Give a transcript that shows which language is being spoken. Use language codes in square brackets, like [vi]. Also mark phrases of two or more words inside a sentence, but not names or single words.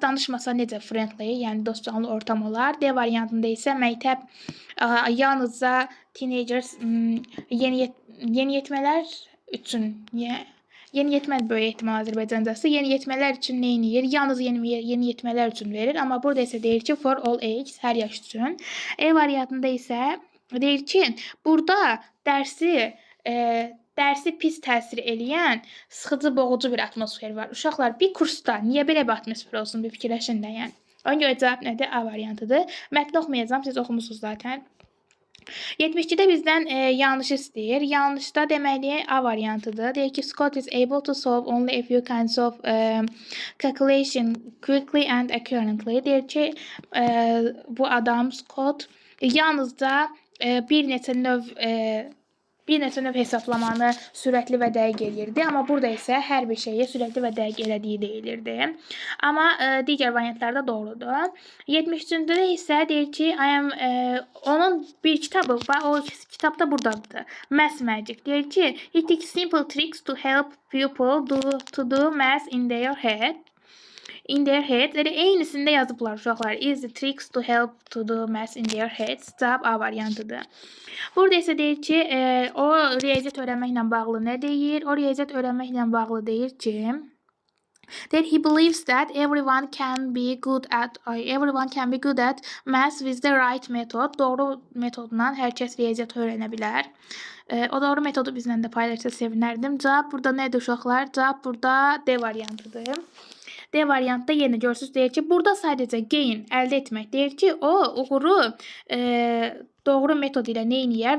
[az] Danışmasa necə friendly, yəni dostcanlı ortam olar. D variantında isə məktəb yalnızca teenagers, yeniyetmələr üçün, yeniyetmə böyük ehtimal Azərbaycancası yeniyetmələr üçün nə edir? Yalnız yeniyetmələr üçün verir, amma burada isə deyir ki, [en] for all age, [az] hər yaş üçün. E variantında isə deyir ki, burada dərsi pis təsir eləyən, sıxıcı, boğucu bir atmosfer var. Uşaqlar, bir kursda niyə belə bir atmosfer olsun, bir fikirləşin də, yəni. Ona görə cavab nədir? A variantıdır. Mətni oxumayacağam, siz oxumusunuz zaten. 72-də bizdən yanlış istəyir. Yanlışda deməli A variantıdır. Deyir ki, [en] Scott is able to solve only a few kinds of calculation quickly and accurately. [az] Deyir ki, bu adam Scott yalnızca bir neçə növ hesablamanı sürətli və dəqiq eləyirdi. Amma burada isə hər bir şeyi sürətli və dəqiq elədiyi deyilirdi. Amma digər variantlarda doğrudur. 73-də isə deyir ki, onun bir kitabı var. O kitabda buradadır. Math Magic. Deyir ki, [en] he takes simple tricks to help people to do math in their head. [az] Elə eynisində yazıblar uşaqlar. [en] Easy tricks to help to do math in their heads. [az] Cavab A variantıdır. Burada isə deyir ki, o riyaziyyat öyrənməklə bağlı nə deyir? O riyaziyyat öyrənməklə bağlı deyir ki, [en] he believes that everyone can be good at math with the right method. [az] Doğru metodla hər kəs riyaziyyat öyrənə bilər. O doğru metodu bizlə də paylaşsa sevinərdim. Cavab burada nədir uşaqlar? Cavab burada D variantıdır. D variantda yenə görürsünüz, deyir ki, burada sadəcə gain, əldə etmək. Deyir ki, o uğuru doğru metod ilə nə edir?